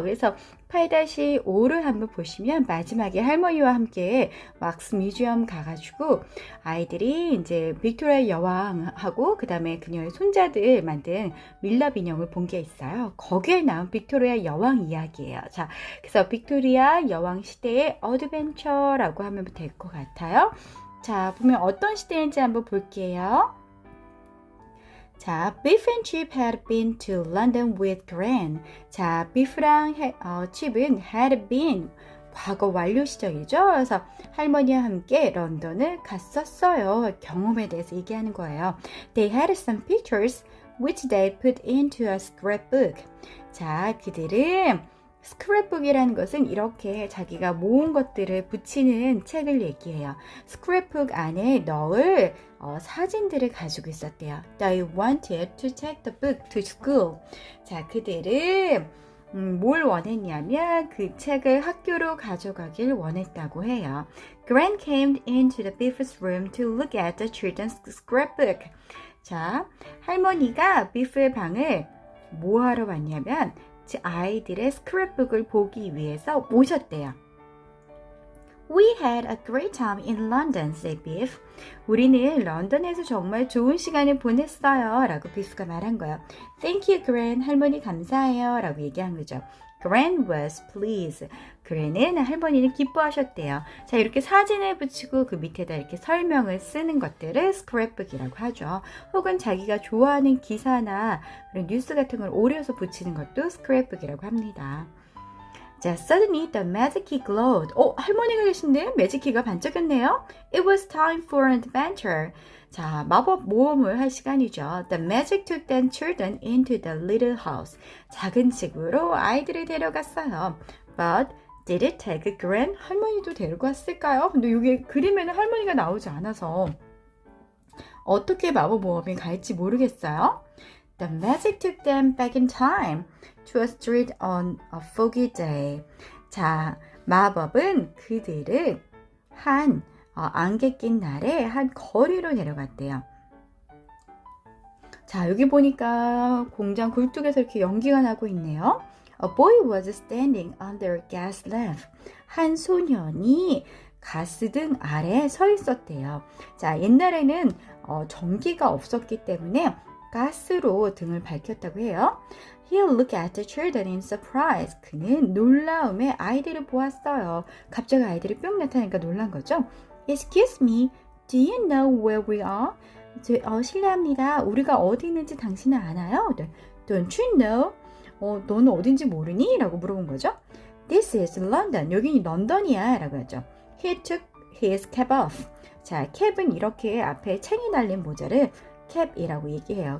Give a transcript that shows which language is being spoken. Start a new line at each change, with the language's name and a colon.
Korean: 그래서 8-5를 한번 보시면 마지막에 할머니와 함께 왁스 뮤지엄 가가지고 아이들이 이제 빅토리아 여왕하고 그 다음에 그녀의 손자들 만든 밀랍 인형을 본 게 있어요. 거기에 나온 빅토리아 여왕 이야기예요. 자, 그래서 빅토리아 여왕 시대의 어드벤처라고 하면 될 것 같아요. 자, 보면 어떤 시대인지 한번 볼게요.
English: 자, Biff and Chip had been to London with Gran.
Korean: 자, 비프랑 칩은 had been 과거 완료 시절이죠. 그래서 할머니와 함께 런던을 갔었어요. 경험에 대해서 얘기하는 거예요.
English: They had some pictures which they put into a scrapbook.
Korean: 자, 그들은 스크랩북이라는 것은 이렇게 자기가 모은 것들을 붙이는 책을 얘기해요. 스크랩북 안에 넣을 사진들을 가지고 있었대요.
English: They wanted to take the book to school.
Korean: 자, 그들은 뭘 원했냐면 그 책을 학교로 가져가길 원했다고 해요.
English: Gran came into the Biff's room to look at the children's scrapbook.
Korean: 자, 할머니가 비프의 방을 뭐 하러 왔냐면 아이들의 스크랩북을 보기 위해서 모셨대요.
English: We had a great time in London, said Biff.
Korean: 우리는 런던에서 정말 좋은 시간을 보냈어요. 라고 비프가 말한 거예요.
English: Thank you, Gran.
Korean: 할머니 감사해요. 라고 얘기한 거죠.
English: Gran was pleased.
Korean: 그랜은 할머니는 기뻐하셨대요. 자, 이렇게 사진을 붙이고 그 밑에다 이렇게 설명을 쓰는 것들을 스크랩북이라고 하죠. 혹은 자기가 좋아하는 기사나 그런 뉴스 같은 걸 오려서 붙이는 것도 스크랩북이라고 합니다.
English: 자, suddenly the magic key glowed.
Korean: 할머니가 계신데 매직 키가 반짝였네요.
English: It was time for an adventure.
Korean: 자, 마법 모험을 할 시간이죠.
English: The magic took the children into the little house.
Korean: 작은 집으로 아이들을 데려갔어요.
English: But did it take Gran?
Korean: 할머니도 데리고 왔을까요? 근데 여기 그림에는 할머니가 나오지 않아서 어떻게 마법 모험이 갈지 모르겠어요.
English: The magic took them back in time to a street on a foggy day.
Korean: 자, 마법은 그들을 한 안개 낀 날에 한 거리로 데려갔대요. 자, 여기 보니까 공장 굴뚝에서 이렇게 연기가 나고 있네요.
English: A boy was standing under a gas lamp.
Korean: 한 소년이 가스등 아래에 서 있었대요. 자, 옛날에는 전기가 없었기 때문에 가스로 등을 밝혔다고 해요.
English: He looked at the children in surprise.
Korean: 그는 놀라움에 아이들을 보았어요. 갑자기 아이들이 뿅 나타나니까 놀란 거죠.
English: Excuse me, do you know where we are?
Korean: 실례합니다. 우리가 어디 있는지 당신은 아나요?
English: Don't you know?
Korean: 너는 어딘지 모르니? 라고 물어본 거죠.
English: This is London.
Korean: 여기 런던이야. 라고 하죠.
English: He took his cap off.
Korean: 자, 캡은 이렇게 앞에 챙이 달린 모자를 캡이라고 얘기해요.